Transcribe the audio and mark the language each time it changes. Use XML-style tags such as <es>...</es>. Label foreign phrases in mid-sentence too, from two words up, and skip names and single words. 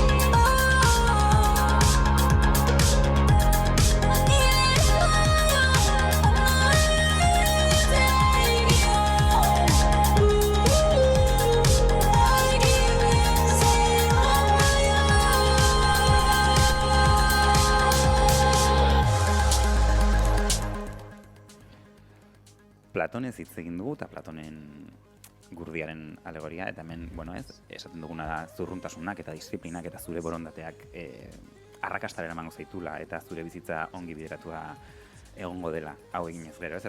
<en>I'm getting higher, I'm not ready to take me home. I can't sit on my own.</en> <eu>Platonez hitz egin dugu, eta Platonen gurdiaren alegoria, eta hemen, esaten duguna da zurruntasunak eta disiplinak eta zure borondateak arrakastaren emango zaitula, eta zure bizitza ongi bideratua egongo dela, hau eginez gero, ez?</eu>